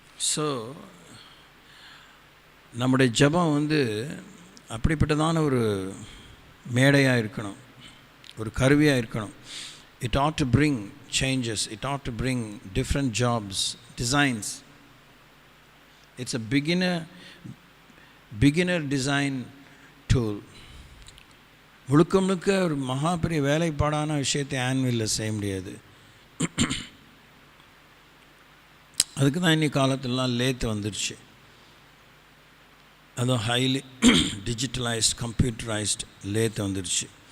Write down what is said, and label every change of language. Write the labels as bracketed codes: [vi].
[ta] So நம்முடைய ஜெபம் அப்படிப்பட்டதான ஒரு மேடையாக இருக்கணும், ஒரு கருவியாக இருக்கணும். [en] It ought to bring changes, it ought to bring different jobs, designs. It's a beginner design tool. [ta] முழுக்க ஒரு மகா பெரிய வேலைப்பாடான விஷயத்தை ஆன்வில்ல செய்ய முடியாது. அதுக்கு தான் இன்னைக்கு காலத்திலலாம் லேத் வந்துடுச்சு. அதுவும் ஹைலி டிஜிட்டலைஸ்ட், கம்ப்யூட்டரைஸ்ட் லேத் வந்துடுச்சு.